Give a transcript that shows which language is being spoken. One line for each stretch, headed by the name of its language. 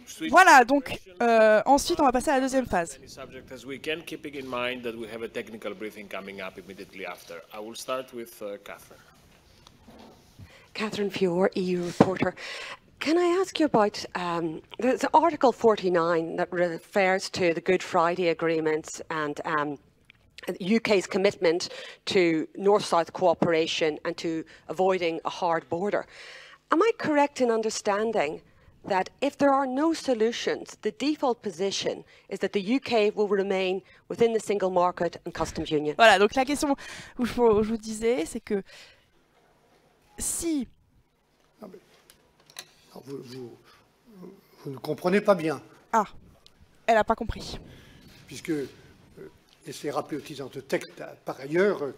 French: Voilà, donc ensuite on va passer à la deuxième phase.
English: Keeping in mind that we have a technical briefing coming up immediately after. I will start with Catherine. Catherine Fiore, EU reporter. Can I ask you about there's Article 49 that refers to the Good Friday agreements and the UK's commitment to North-South cooperation and to avoiding a hard border. Am I correct in understanding that if there are no solutions, the default position is that the UK will remain within the single market and customs union?
French: Voilà, donc la question où je vous disais, c'est que si... Vous ne comprenez pas bien. Ah, elle n'a pas compris. Puisque... Et c'est rappelé au titre de texte, par ailleurs...